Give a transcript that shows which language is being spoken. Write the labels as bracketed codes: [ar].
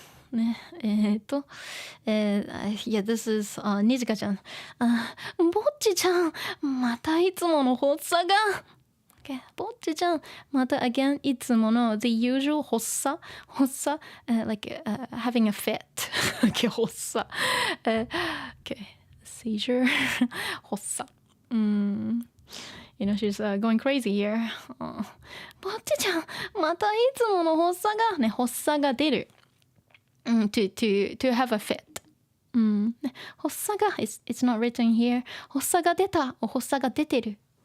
[en] ねyeah, this is [ja] にじかちゃんぼっちちゃんまたいつもの発作が、 [en] okay, ぼっちちゃんまた again いつもの the usual 発作、like having a fit okay 発作okay seizure 発作You know, she's going crazy here. [ja] ぼっちちゃんまたいつもの発作がね発作が出る [en] to have a fit. 発作が it's not written here. [ja] 発作が出た発作が出てる。